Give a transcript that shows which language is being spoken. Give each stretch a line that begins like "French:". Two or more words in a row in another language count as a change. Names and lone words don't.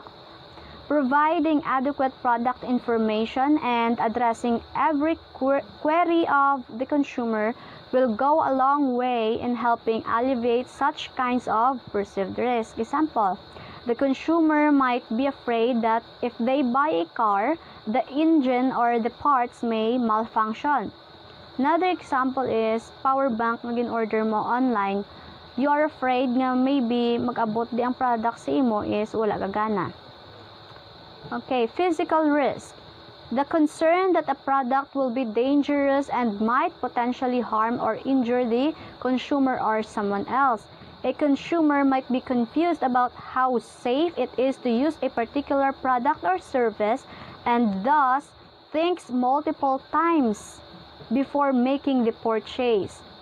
English: Providing adequate product information and addressing every query of the consumer will go a long way in helping alleviate such kinds of perceived risk. Example, the consumer might be afraid that if they buy a car, the engine or the parts may malfunction. Another example is power bank
Hiligaynon: nga gin-order mo
English: online. You are afraid
Hiligaynon: nga maybe mag-abot di ang product sa imo is wala gagana.
English: Okay, physical risk. The concern that a product will be dangerous and might potentially harm or injure the consumer or someone else. A consumer might be confused about how safe it is to use a particular product or service and thus thinks multiple times before making the purchase.